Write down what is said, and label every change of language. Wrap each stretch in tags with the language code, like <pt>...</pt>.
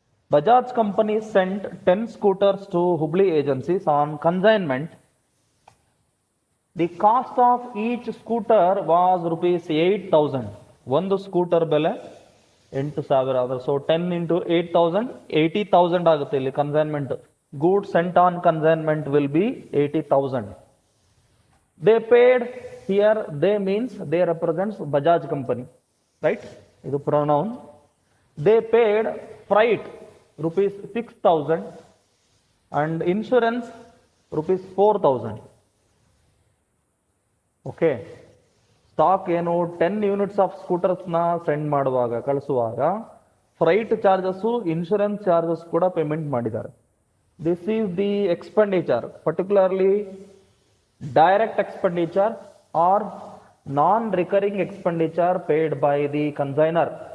<en>Bajaj company sent 10 scooters to Hubli agencies on consignment. The cost of each scooter was rupees 8,000.</en> <kn>ಒಂದು scooter ಬೆಲೆ 8,000 ಆದ್ರೆ so 10 into 8,000 80,000 ಆಗುತ್ತೆ ಇಲ್ಲಿ consignment.</kn> <en>Goods sent on consignment will be 80,000. They paid, here they means they represents Bajaj company, right?</en> <kn>ಇದು</kn> <en>pronoun. They paid freight rupees 6,000 and insurance rupees 4,000.</en> <kn>Okay, stock ಏನು 10 units of ಸ್ಕೂಟರ್ಸ್ನ send ಮಾಡುವಾಗ ಕಳಿಸುವಾಗ freight charges insurance charges ಕೂಡ payment ಮಾಡಿದ್ದಾರೆ.</kn> <en>This is the expenditure, particularly direct expenditure or non recurring expenditure paid by the consigner.</en>